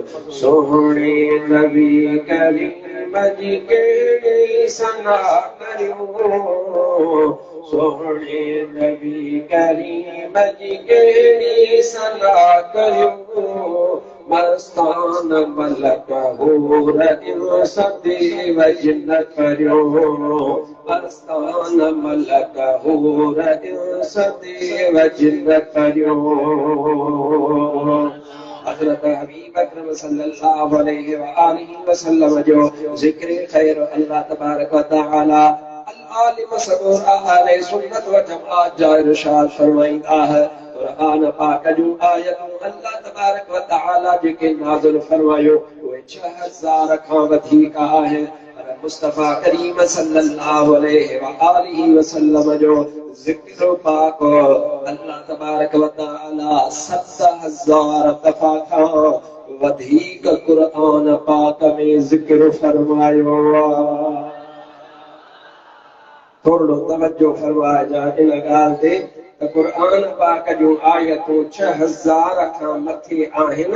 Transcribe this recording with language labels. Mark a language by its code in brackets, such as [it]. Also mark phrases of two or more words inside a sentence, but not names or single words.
[sd] सुहिणे नबी करीम जी कहिड़ी सना करियो, सुहिणे नबी करीम जी कहिड़ी सना करियो, मस्तान मलक हूर इंस देव जिन करियो, मस्तान मलक हूर इंस देव जिन करियो। हज़रत हबीब अकरम [ar] صلى الله عليه وآله وسلم [sd] जो ज़िक्र खैर [ar] الله تبارك وتعالى [sd] अल-आलिम सबूर अहले सुन्नत व जमाअत जा इरशाद फरमाईंदा है। कुरान पाक जो आयतूं [ar] الله تبارك وتعالى [sd] जेके नाज़िल फरमायो उहे 6000 खां वधीक आहे। मुस्तफ़ा करीम [ar] صلى الله عليه وآله وسلم [sd] जो ज़िक्र पाक [ar] الله تبارك وتعالى [sd] 7000 दफ़ा खां वधीक कुरान पाक में ज़िक्र फरमायो आहे। थोरो तवज्जो फरमाइजा इन ॻाल्हि ते त कुरान पाक जूं आयतूं 6000 खां मथे आहिनि।